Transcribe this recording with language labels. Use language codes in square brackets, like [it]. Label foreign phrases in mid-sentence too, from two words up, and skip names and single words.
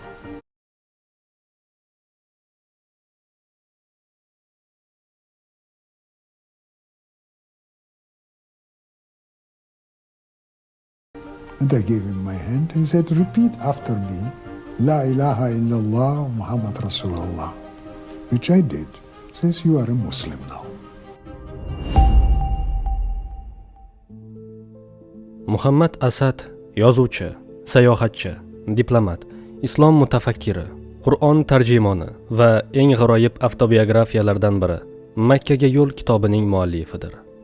[en] And I gave him my hand. He said, repeat after me, [ar] لا إله إلا الله محمد رسول الله, [en] which I did. Says, you are a Muslim now. [uz] Muhammad Asad yozuvchi, sayohatchi, diplomat, islom mutafakkiri, Qur'on tarjimoni va eng g'aroyib avtobiografiyalardan biri Makkaga yo'l kitobining muallifidir.